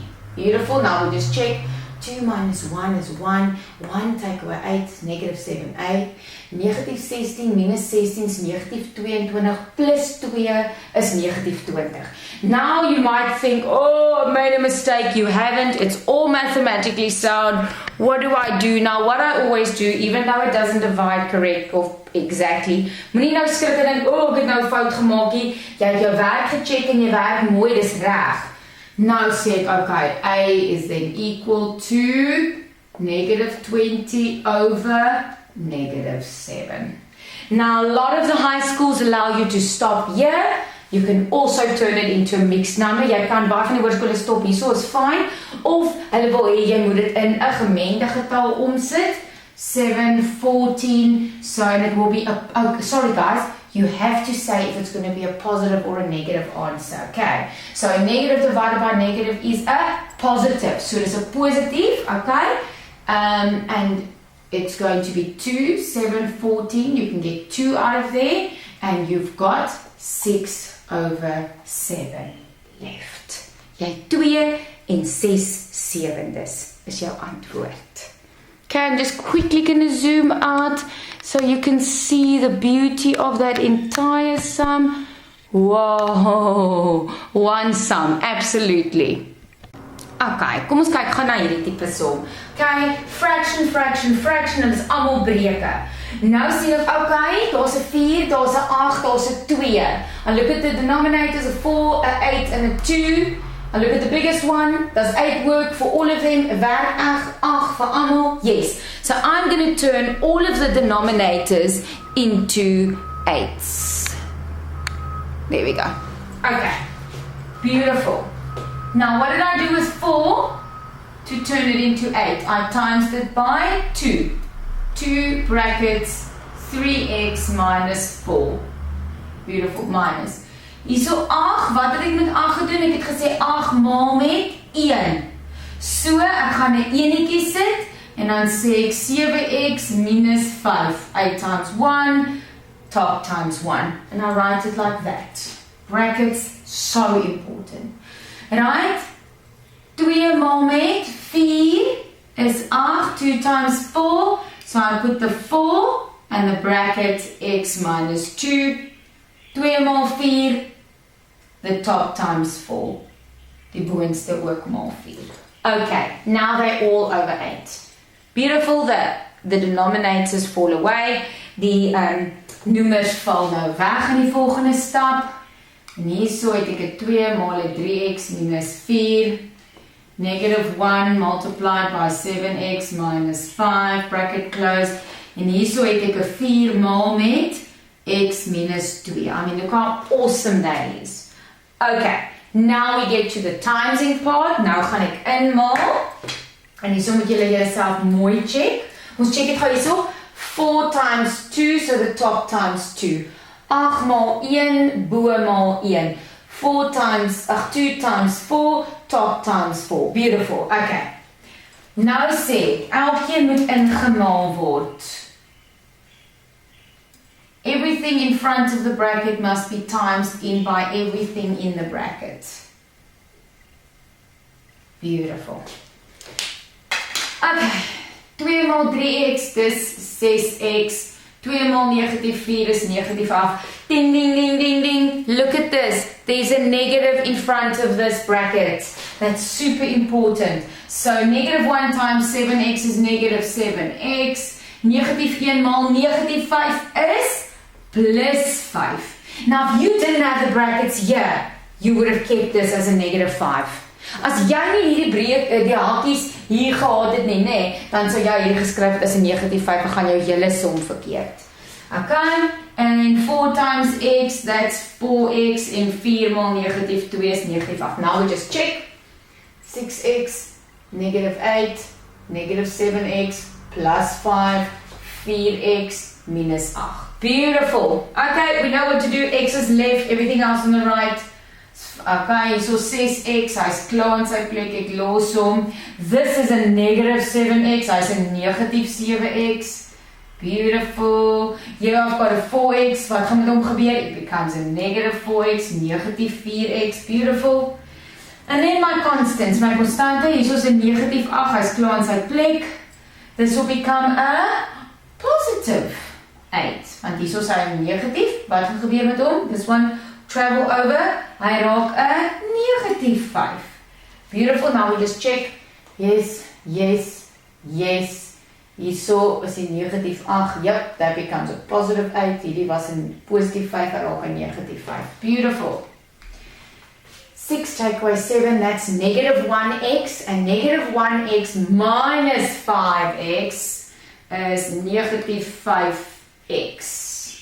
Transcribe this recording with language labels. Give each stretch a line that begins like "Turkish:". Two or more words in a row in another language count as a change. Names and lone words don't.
English: Beautiful, now we'll just check. 2 minus 1 is 1, 1 take away 8 is negative 7a, negative 16 minus 16 is negative 22, plus 2 is negative 20. Now you might think, oh, I made a mistake. You haven't, it's all mathematically sound. What do I do? Now what I always do, even though it doesn't divide correct or exactly,
Afrikaans: moenie nou skrik en dink, oh, ek het nou fout gemaak nie. Jy het jou werk gecheck en jy werk mooi, dis reg.
English: Now say, okay, a is then equal to negative 20 over negative 7. Now, a lot of the high schools allow you to stop here. You can also turn it into a mixed number.
Afrikaans: Jy kan baie van die hoërskole stop hier, so
English: is fine.
Afrikaans: Of hulle wil hê jy moet dit in 'n gemengde getal omsit.
English: 7, 14, so and it will be a, oh, sorry guys, you have to say if it's going to be a positive or a negative answer, okay? So a negative divided by negative is a positive, so it's a positive, okay? And it's going to be 2, 7, 14, you can get 2 out of there, and you've got 6 over 7 left.
Afrikaans: Jy 2 en 6 sewendes is jou antwoord.
English: Okay, I'm just quickly going to zoom out so you can see the beauty of that entire sum. Whoa, one sum, absolutely.
Afrikaans: Okay, kom ons kyk gaan na hierdie tipe som. Okay, fraction, en dit is almal breuke. Nou sien ek, okay, daar's 'n 4, daar's 'n 8, daar's 'n 2.
English: And look at the denominators, a 4, a 8, and a 2. And look at the biggest one, does 8 work for all of them?
Afrikaans: Werk 8 vir almal?
English: Yes. So I'm going to turn all of the denominators into 8s. There we go. Okay, beautiful. Now what did I do with 4? To turn it into 8, I times it by 2. 2 brackets 3x minus 4. Beautiful, minus.
Afrikaans: Hierso 8, wat het ek met 8 gedoen? Ek het gesê 8 maal met 1. So, ek gaan 'n enetjie sit, en dan sê ek 7x minus 5.
English: 8 times 1, top times 1. And I write it like that. Brackets, so important.
Afrikaans: Right? 2 maal met 4 is 8,
English: 2 times 4. So I put the 4 and the bracket x minus 2. 2 maal 4, the top times 4.
Afrikaans: Die boonste ook maal 4.
English: Okay, now they're all over 8. Beautiful, the denominators fall away.
Afrikaans: Die noemers val nou weg in die volgende stap. En hierso het ek 'n 2 maal 'n 3x minus 4.
English: -1 multiplied by 7x minus 5, bracket close.
Afrikaans: En hierso het ek 'n 4 maal met x minus 2.
English: I mean, look how awesome that is. Okay, now we get to the timesing part.
Afrikaans: Nou gaan ek inmaal. En hierso moet julle jouself mooi check. Ons check dit gou hierso.
English: 4 times 2, so the top times 2.
Afrikaans: 8 maal 1, bo maal 1.
English: 2 times 4, top times 4. Beautiful. Okay.
Afrikaans: Nou sê, elkeen moet ingemaal word.
English: Everything in front of the bracket must be times in by everything in the bracket. Beautiful. Okay.
Afrikaans: 2 maal 3x, dis 6x. 2 maal -4 is -8. Ding, ding, ding, ding, ding.
English: Look at this. There's a negative in front of this bracket. That's super important. So, -1 times 7x is -7x.
Afrikaans: -1 maal -5 is +5.
English: Now, if you didn't have the brackets here, you would have kept this as a -5.
Afrikaans: As jy nie hierdie breek, die hakies hier gehad het nie, dan sou jy hier geskryf het as 'n -5 en gaan jou hele som verkeerd.
English: Okay, and then 4 times x, that's 4x,
Afrikaans: en 4 maal -2 is -8.
English: Now we just check. 6x, -8, -7x, +5, 4x, -8. Beautiful. Okay, we know what to do. X is left, everything else on the right.
Afrikaans: Okay, so 6x, hy's klaar in sy plek, ek los hom.
English: This is a -7x, hy's a -7x. Beautiful. Here I've got a 4x,
Afrikaans: wat gaan met hom gebeur?
English: It becomes a -4x, -4x. Beautiful. And then my constants,
Afrikaans: my constante, hier is 'n -8, hy's klaar in sy plek.
English: This will become a positive 8,
Afrikaans: want hier is hy negatief. Wat gaan gebeur met hom?
English: This one travel over,
Afrikaans: hy raak 'n -5.
English: Beautiful, now we just check. Yes, yes, yes.
Afrikaans: Hierso is die -8.
English: Yep, that becomes a positive 8.
Afrikaans: Hierdie was 'n positief 5, hy raak 'n -5.
English: Beautiful. 6 take away 7, that's -1x, and -1x minus 5x is -5x.